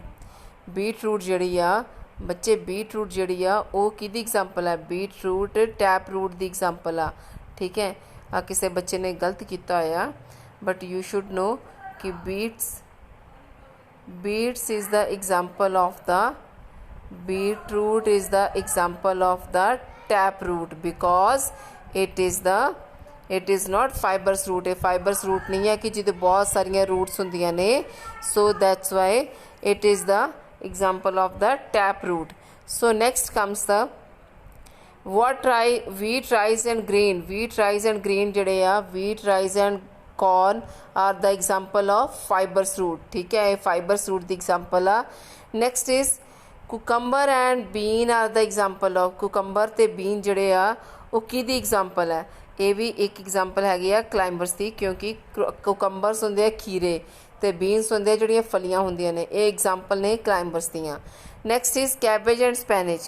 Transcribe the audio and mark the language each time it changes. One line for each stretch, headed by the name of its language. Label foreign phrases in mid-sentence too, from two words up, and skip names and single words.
Punjabi: ਬੀਟ ਰੂਟ ਜਿਹੜੀ ਆ ਬੱਚੇ, ਬੀਟ ਰੂਟ ਜਿਹੜੀ ਆ ਉਹ ਕਿਹਦੀ ਐਗਜ਼ਾਮਪਲ ਹੈ?
English: beetroot tap root
Punjabi: ਦੀ ਐਗਜ਼ਾਮਪਲ ਆ, ਠੀਕ ਹੈ। ਆ ਕਿਸੇ ਬੱਚੇ ਨੇ ਗਲਤ ਕੀਤਾ ਹੋਇਆ,
English: but you should know ਕਿ beets is the example of the beetroot is the example of the tap root because it is not fibrous root।
Punjabi: ਇਹ
English: fibrous root
Punjabi: ਨਹੀਂ ਹੈ ਕਿ ਜਿਹਦੇ ਬਹੁਤ ਸਾਰੀਆਂ roots ਹੁੰਦੀਆਂ ਨੇ।
English: so that's why it is the example of the tap root। so next comes the wheat, rice and grain। wheat, rice and grain
Punjabi: ਜਿਹੜੇ ਆ,
English: wheat, rice and corn are the example of fibrous root,
Punjabi: ਠੀਕ ਹੈ।
English: ਇਹ fibrous root ਦੀ example ਆ। next is cucumber and bean are the example of.
Punjabi: ਕੁਕੰਬਰ ਅਤੇ ਬੀਨ ਜਿਹੜੇ ਆ ਉਹ ਕਿਹਦੀ ਐਗਜ਼ਾਮਪਲ ਹੈ? ਇਹ ਵੀ ਇੱਕ ਐਗਜ਼ਾਮਪਲ ਹੈਗੀ ਆ ਕਲਾਈਂਬਰਸ ਦੀ, ਕਿਉਂਕਿ ਕੁਕੰਬਰਸ ਹੁੰਦੇ ਆ ਖੀਰੇ ਅਤੇ ਬੀਨਸ ਹੁੰਦੇ ਆ ਜਿਹੜੀਆਂ ਫਲੀਆਂ ਹੁੰਦੀਆਂ ਨੇ।
English: ਇਹ ਐਗਜ਼ਾਮਪਲ ਨੇ ਕਲਾਈਂਬਰਸ ਦੀਆਂ। next is cabbage and spinach.